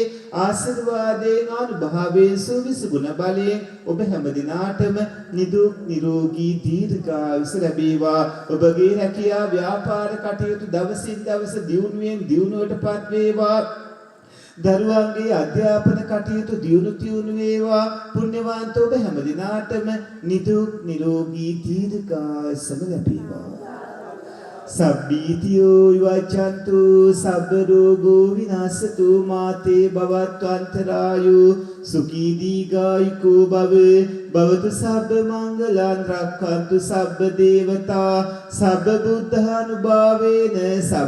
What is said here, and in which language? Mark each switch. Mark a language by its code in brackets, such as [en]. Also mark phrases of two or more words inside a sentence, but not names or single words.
[si] ආශිර්වාදයෙන් අනුභවයෙන් සුවිසුගුණ බලයෙන් ඔබ හැම දිනාටම නිදුක් නිරෝගී දීර්ඝායුෂ ලැබේවා ඔබගේ රැකියා ව්‍යාපාර කටයුතු දවසින් දවස දියුණුවෙන් දියුණුවටපත් වේවා දරුවන්ගේ අධ්‍යාපන කටයුතු දියුණු වේවා පුණ්‍යවන්ත ඔබ හැම දිනාටම නිදුක් නිරෝගී දීර්ඝායුෂ ලැබේවා [pi] සබ්බීතියෝ විවච්ඡන්තු සබ්බ රෝගෝ විනාශතු මාතේ භවත්වන්තරායෝ සුඛී දීඝායුකෝ භව භවතු සබ්බ මංගලං රක්ඛන්තු සබ්බ දේවතා සබ්බ බුද්ධානුභාවේන සබ්බ